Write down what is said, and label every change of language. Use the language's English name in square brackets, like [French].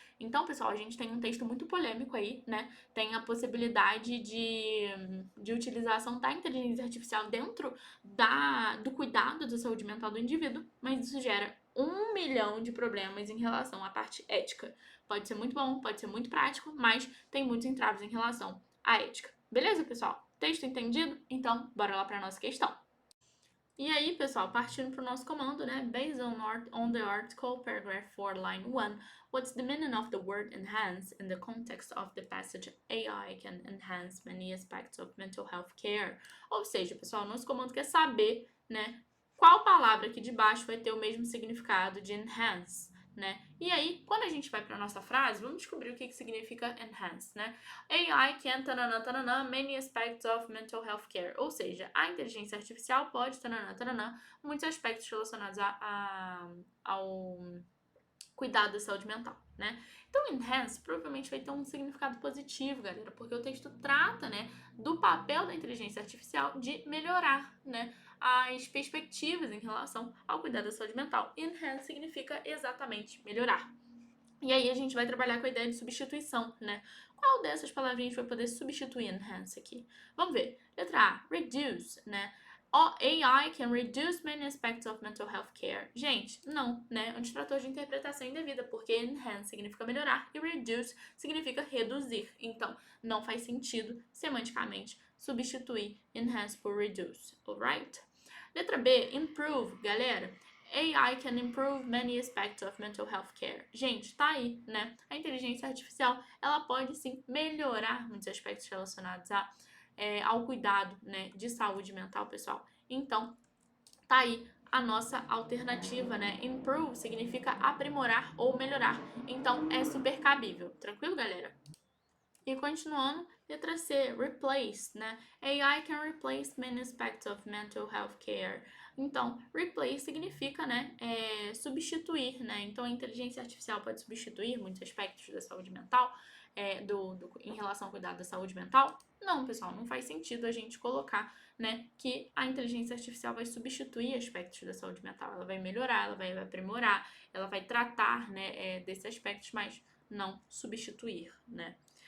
[Portuguese] Então, pessoal, a gente tem um texto muito polêmico aí, né? Tem a possibilidade de utilização da inteligência artificial dentro do cuidado da saúde mental do indivíduo, mas isso gera 1 milhão de problemas em relação à parte ética. Pode ser muito bom, pode ser muito prático, mas tem muitos entraves em relação à ética. Beleza, pessoal? Texto entendido? Então, bora lá para a nossa questão. E aí, pessoal, partindo para o nosso comando, né? [English] Based on the article, paragraph 4, line 1, what's the meaning of the word enhance in the context of the passage AI can enhance many aspects of mental health care? [Portuguese] Ou seja, pessoal, nosso comando quer saber, né, qual palavra aqui de baixo vai ter o mesmo significado de enhance, né? E aí, quando a gente vai para nossa frase, vamos descobrir o que significa enhance, né? [English] AI can tanana, tanana, many aspects of mental health care. [Portuguese] Ou seja, a inteligência artificial pode tanana, tanana, muitos aspectos relacionados ao cuidado da saúde mental, né? Então, enhance provavelmente vai ter um significado positivo, galera, porque o texto trata, né, do papel da inteligência artificial de melhorar, né, as perspectivas em relação ao cuidado da saúde mental. Enhance significa exatamente melhorar. E aí a gente vai trabalhar com a ideia de substituição, né? Qual dessas palavrinhas vai poder substituir enhance aqui? Vamos ver. Letra A, reduce, né? [English] AI can reduce many aspects of mental health care. [Portuguese] Gente, não, né? É um distrator de interpretação indevida, porque enhance significa melhorar e reduce significa reduzir. Então, não faz sentido, semanticamente, substituir enhance por reduce, alright? Letra B, improve, galera. [English] AI can improve many aspects of mental health care. [Portuguese] Gente, tá aí, né? A inteligência artificial, ela pode sim melhorar muitos aspectos relacionados ao cuidado, né, de saúde mental, pessoal. Então, tá aí a nossa alternativa, né? Improve significa aprimorar ou melhorar. Então, é super cabível. Tranquilo, galera? E continuando, letra C, replace, né? [English] AI can replace many aspects of mental health care. [Portuguese] Então, replace significa, né, substituir, né? Então, a inteligência artificial pode substituir muitos aspectos da saúde mental, em relação ao cuidado da saúde mental? Não, pessoal, não faz sentido a gente colocar, né, que a inteligência artificial vai substituir aspectos da saúde mental. Ela vai melhorar, ela vai aprimorar, ela vai tratar, né, desses aspectos, mas não substituir, né?